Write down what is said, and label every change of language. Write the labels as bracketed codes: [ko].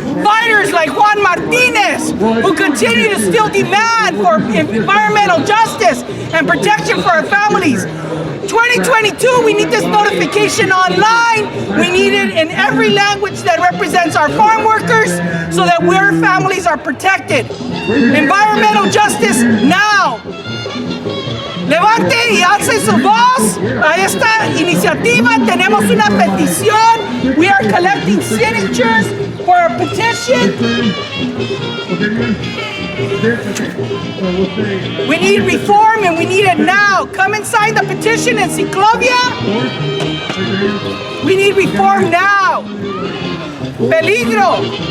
[en] Fighters like Juan Martinez, who continue to still demand for environmental justice and protection for our families. 2022, we need this notification online. We need it in every language that represents our farm workers so that our families are protected. Environmental justice now. [es] Levante y alce su voz a esta iniciativa. Tenemos una petición. [en] We are collecting signatures for a petition. We need reform and we need it now. Come and sign the petition in Ciclovia. We need reform now. Peligro.